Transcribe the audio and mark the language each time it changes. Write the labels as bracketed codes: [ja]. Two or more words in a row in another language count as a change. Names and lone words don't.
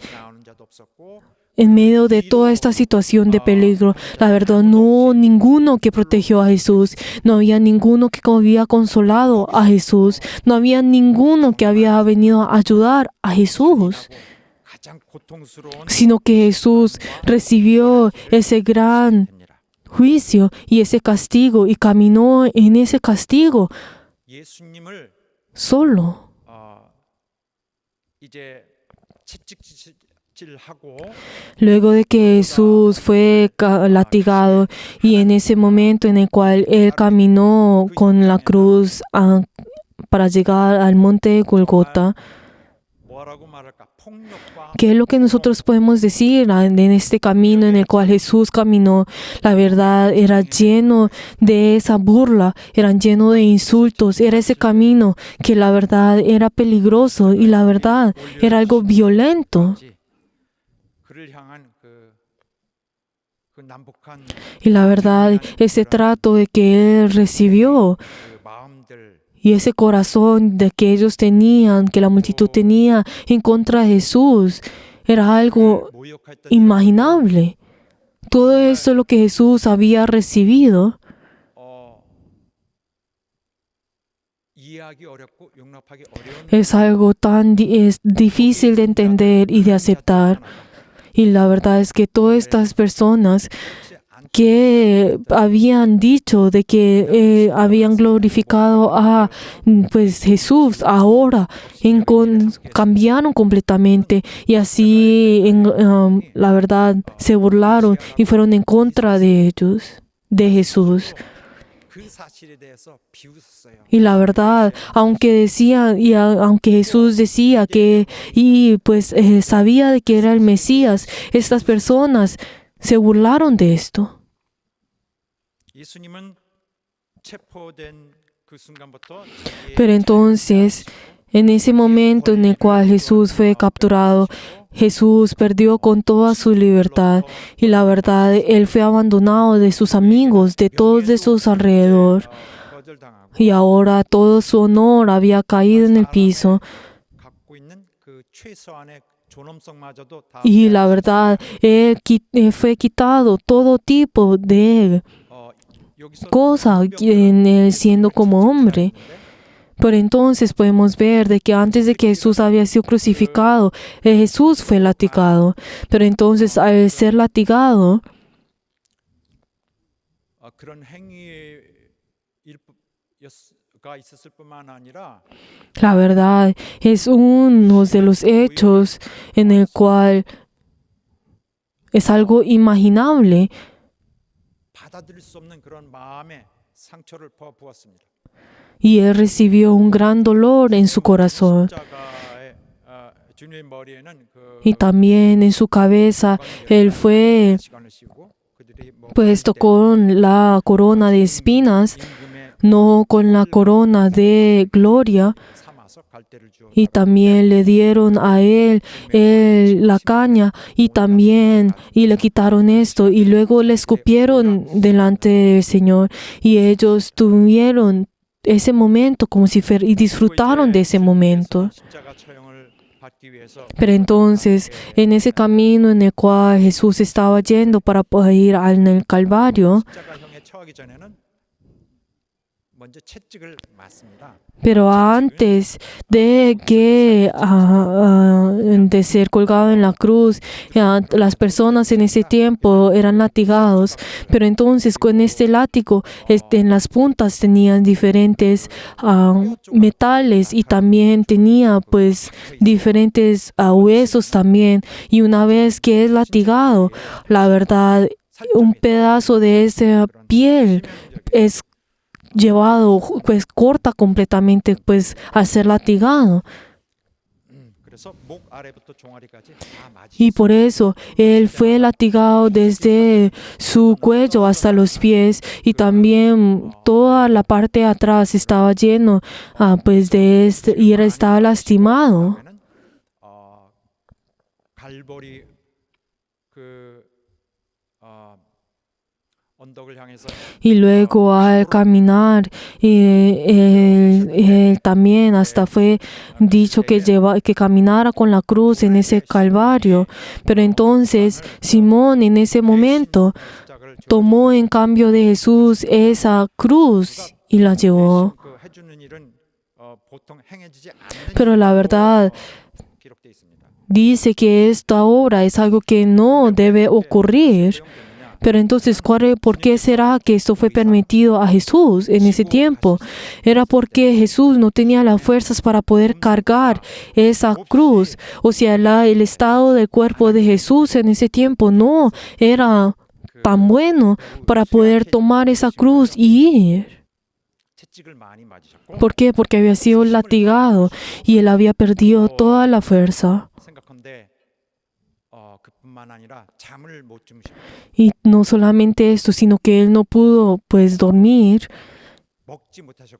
[ko] 나오는 자도 없었고 [es] en medio de toda esta situación de peligro, la verdad, no hubo ninguno que protegió a Jesús, no había ninguno que había consolado a Jesús, no había ninguno que había venido a ayudar a Jesús, [ko] 가장 고통스러운 [es] sino que Jesús recibió ese gran [ko] 됩니다. [es] juicio y ese castigo y caminó en ese castigo [ko] 예수님을 [es] solo. [ko] 이제 채찍질하고 [es] Luego de que Jesús fue latigado y en ese momento en el cual él caminó con la cruz para llegar al monte de Golgota, [ko] 뭐라고 말할까? 폭력과 [es] ¿qué es lo que nosotros podemos decir en este camino en el cual Jesús caminó? La verdad era lleno de esa burla, era lleno de insultos, era ese camino que la verdad era peligroso y la verdad era algo violento. [ko] 그를 향한 그 난폭한 [es] Y la verdad, ese trato de que él recibió [ko] 그 마음들 [es] y ese corazón de que ellos tenían, que la multitud tenía en contra de Jesús, era algo [ko] 모욕했던 [es] inimaginable. Todo eso lo que Jesús había recibido [ko] 이해하기 어렵고 용납하기 어려운 [es] es algo es difícil de entender y de aceptar. Y la verdad es que todas estas personas que habían dicho de que habían glorificado a pues Jesús, ahora cambiaron completamente y así la verdad se burlaron y fueron en contra de ellos, de Jesús. [ko] 그 사실에 대해서 비웃었어요. [es] Y la verdad, aunque Jesús decía que sabía de que era el Mesías, estas personas se burlaron de esto. [ko] 예수님은 체포된 그 순간부터 [es] Pero entonces, en ese momento en el cual Jesús fue capturado, Jesús perdió con toda su libertad y la verdad, él fue abandonado de sus amigos, de todos de sus alrededor. [ko] 거절당하고 [es] Y ahora todo su honor había caído en el piso. [ko] 갖고 있는 그 최소한의 존엄성마저도 다 [es] Y la verdad, fue quitado todo tipo de [ko] 여기서 [es] cosa en él siendo como hombre. Pero entonces podemos ver de que antes de que Jesús había sido crucificado, Jesús fue latigado. Pero entonces al ser latigado, [ko] 그런 행위가 있었을 뿐만 아니라 [es] la verdad es uno de los hechos en el cual es algo imaginable. [ko] 받아들일 수 없는 그런 마음의 상처를 부었습니다. [es] Y él recibió un gran dolor en su corazón. [ko] 십자가의 주님의 머리에는 그 [es] Y también en su cabeza él fue [ko] 시간을 씌우고 그들이 [es] puesto con la corona de espinas, [ko] 임금의 [es] no con la corona de gloria. [ko] 삼아서 갈대를 주어 [es] Y también le dieron a él la caña y le quitaron esto y luego le escupieron delante del Señor y ellos tuvieron ese momento como si y disfrutaron de ese momento. [ko] 십자가 처형을 받기 위해서 [es] Pero entonces, en ese camino en el cual Jesús estaba yendo para poder ir al el Calvario, [ko] 십자가형에 처하기 전에는 먼저 채찍을 맞습니다. [es] pero antes de que de ser colgado en la cruz, las personas en ese tiempo eran latigados, pero entonces con este látigo en las puntas tenían diferentes metales y también tenía pues diferentes huesos también, y una vez que es latigado, la verdad, un pedazo de esa piel es llevado, pues corta completamente pues al ser latigado. [ko] 그래서 목 아래부터 종아리까지 다 맞이. [es] Y por eso él fue latigado desde su cuello hasta los pies, y también toda la parte de atrás estaba lleno pues de y él estaba lastimado. [ko] 갈보리 그 언덕을 향해서 [es] Y luego al caminar, él también hasta fue dicho que caminara con la cruz en ese Calvario. Pero entonces Simón en ese momento [ko] 십자가를 [es] tomó en cambio de Jesús esa cruz y la llevó. [ko] 그 해주는 일은 보통 행해지지 않는 [es] Pero la verdad [ko] 기록돼 있습니다. [es] dice que esta obra es algo que no debe ocurrir. Pero entonces, ¿por qué será que esto fue permitido a Jesús en ese tiempo? Era porque Jesús no tenía las fuerzas para poder cargar esa cruz. O sea, el estado del cuerpo de Jesús en ese tiempo no era tan bueno para poder tomar esa cruz y ir. [ko] 채찍을 많이 맞으셨고 [es] ¿Por qué? Porque había sido latigado y él había perdido toda la fuerza. [ko] 생각한데 그뿐만 아니라 잠을 못 주무시고 [es] Y no solamente esto, sino que él no pudo pues dormir [ko] 먹지 못하셨고